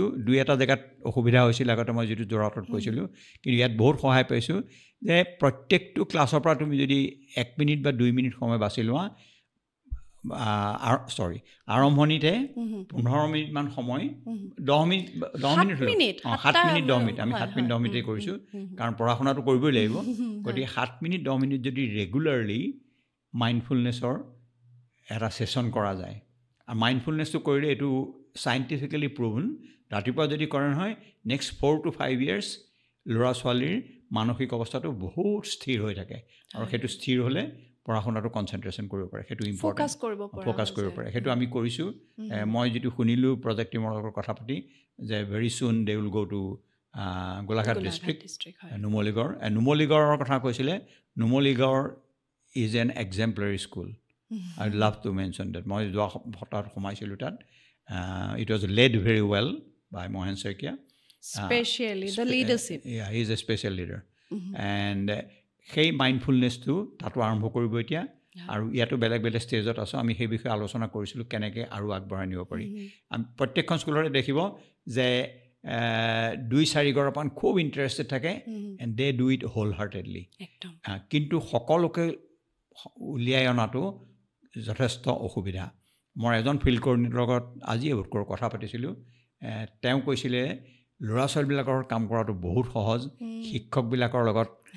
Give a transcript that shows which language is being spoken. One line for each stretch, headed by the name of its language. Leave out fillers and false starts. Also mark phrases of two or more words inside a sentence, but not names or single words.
Assamese: 2-এটা জেগাত অসুবিধা হৈছিল আগতে, মই যিটো যোৰহাটত কৈছিলোঁ, কিন্তু ইয়াত বহুত সহায় পাইছোঁ যে প্ৰত্যেকটো ক্লাছৰ পৰা তুমি যদি 1 মিনিট বা 2 মিনিট সময় বাছি লোৱা, আৰম্ভণিতে 15 মিনিটমান সময়, 7 মিনিট 10 মিনিট, আমি 7 মিনিট 10 মিনিটেই কৰিছোঁ, কাৰণ পঢ়া শুনাটো কৰিবই লাগিব। গতিকে 7 মিনিট 10 মিনিট যদি ৰেগুলাৰলি মাইণ্ডফুলনেছৰ এটা ছেশ্যন কৰা যায়, আৰু মাইণ্ডফুলনেছটো কৰিলে এইটো
English: scientifically proven,
Assamese: ৰাতিপুৱা যদি কৰে নহয়,
English: next 4 to 5 years
Assamese: ল'ৰা ছোৱালীৰ মানসিক অৱস্থাটো বহুত স্থিৰ হৈ থাকে, আৰু সেইটো স্থিৰ হ'লে পঢ়া শুনাটো কনচেনট্ৰেশ্যন কৰিব পাৰে। সেইটো ইম্পৰ্টেণ্ট, ফ'কাছ কৰিব পাৰে। সেইটো আমি কৰিছোঁ। মই যিটো শুনিলোঁ প্ৰজেক্ট টীমৰ লগত কথা পাতি, যে
English: very soon they will go to Golaghat district,
Assamese: নুমলীগড়ৰ কথা কৈছিলে।
English: নুমলীগড় is an exemplary school. I love to mention that.
Assamese: মই যোৱা সপ্তাহত সোমাইছিলোঁ তাত।
English: it was led very well by মহেন শইকীয়া। Especially the leadership. Yeah, he is a special leader.
Assamese: And সেই মাইণ্ডফুলনেছটো তাতো আৰম্ভ কৰিব এতিয়া। আৰু ইয়াতো বেলেগ বেলেগ ষ্টেজত আছোঁ আমি সেই বিষয়ে আলোচনা কৰিছিলোঁ কেনেকৈ আৰু আগবঢ়াই নিব পাৰি আমি প্ৰত্যেকখন স্কুলতে দেখিব যে 2-4 গৰাকীমান খুব ইণ্টাৰেষ্টেড থাকে
English: and they do it whole heartedly
Assamese: কিন্তু সকলোকে উলিয়াই অনাটো যথেষ্ট অসুবিধা মই এজন ফিল্ড কৰ্ডিনেটৰৰ লগত আজি কথা পাতিছিলোঁ তেওঁ কৈছিলে ল'ৰা ছোৱালীবিলাকৰ কাম কৰাটো বহুত সহজ শিক্ষকবিলাকৰ লগত